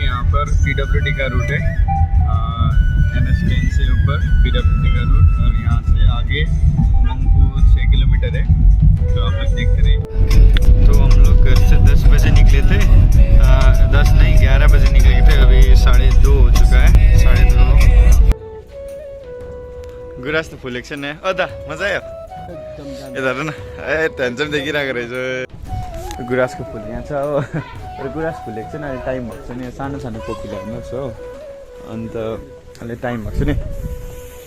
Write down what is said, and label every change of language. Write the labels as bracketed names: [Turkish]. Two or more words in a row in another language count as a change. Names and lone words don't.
[Hindi] यहाँ पर PWD का रूट है, NS10 से ऊपर PWD का रूट। और यहाँ से आगे मंगपू 6 किलोमीटर है, तो आप लोग देखते रहिए। तो हम लोग घर से 10 बजे निकले थे, 10 नहीं 11 बजे निकले थे। अभी 2:30 हो चुका है, 2:30। [Nepali] गुराँस त फुलेको छैन अदा, मजा आयो यता हेर न। ए टेन्सन देखिरहेको रहेछ। गुराँसको फुल यहाँ छ हो, गुराँस फुलेको छैन, अहिले टाइम भएको छ नि। सानो सानो पोखरी हेर्नुहोस् हो, अन्त अहिले टाइम भएको छ नि।